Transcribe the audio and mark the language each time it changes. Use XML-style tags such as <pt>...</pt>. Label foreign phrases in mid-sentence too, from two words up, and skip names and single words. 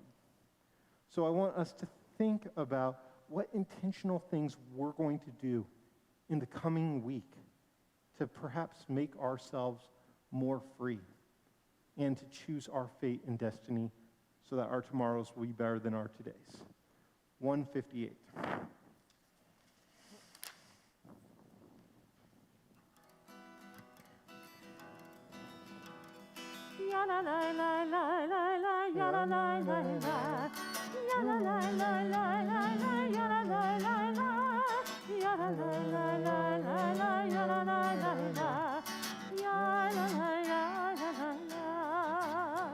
<en>So I want us to think about what intentional things we're going to do in the coming week to perhaps make ourselves more free and to choose our fate and destiny so that our tomorrows will be better than our todays. 158. Ya la la la la la la, ya la la la la, ya la la la la la la, ya la la la la, ya la la la la la la, ya la la la la, ya la la la la la.</en>